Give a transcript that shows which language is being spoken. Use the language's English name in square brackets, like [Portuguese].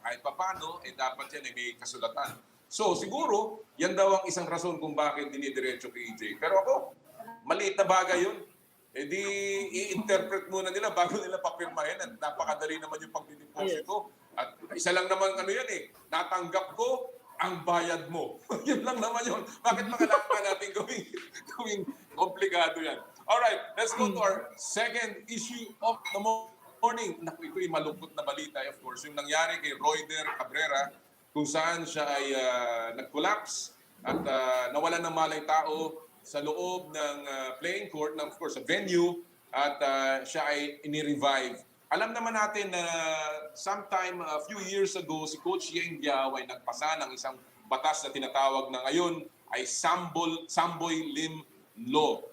[Filipino] Kahit papano, dapat yan ay may kasulatan. So siguro, yan daw ang isang rason kung bakit dinidiretso kay EJ. Pero ako, maliit na bagay yun. Di i-interpret muna nila bago nila papirmahin at napakadali naman yung pagdideposito. At isa lang naman natanggap ko ang bayad mo. Yun lang naman yun. Bakit makalaman natin gawing komplikado yan? [English] Alright, let's go to our second issue of the morning. [Filipino] Naku, ito yung malungkot na balita, of course. Yung nangyari kay Royder Cabrera, kung saan siya ay nag-collapse at nawalan ng malay tao sa loob ng playing court, ng [English] of course, [Filipino] sa venue, at siya ay ini-revive. Alam naman natin na sometime a few years ago, si Coach Yeng Giao ay nagpasa ng isang batas na tinatawag na ngayon ay Samboy Lim Law.